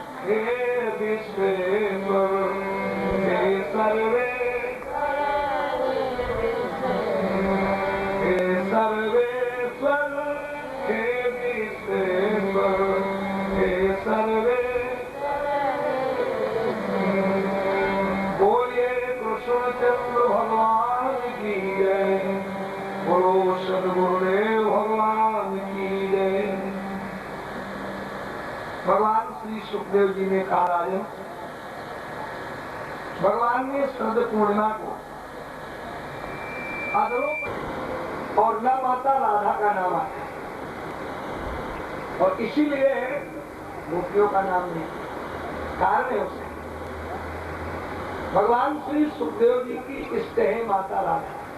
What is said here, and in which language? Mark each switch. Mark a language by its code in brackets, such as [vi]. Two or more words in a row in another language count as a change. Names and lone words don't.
[hi] हे विश्वेश्वर हे सर्वे हे सर्वेश्वर हे विश्वेश्वर हे सर्वे बोलिए कृष्णचंद्र भगवान की जय, बोलो सद्गुरुदेव भगवान की जय। भगवान श्री सुखदेव जी ने कहा राजन, भगवान ने शरद पूर्णिमा को और न माता राधा का नाम आता और इसीलिए गोपियों का नाम नहीं, कारण है उसे भगवान श्री सुखदेव जी की इष्ट है माता राधा।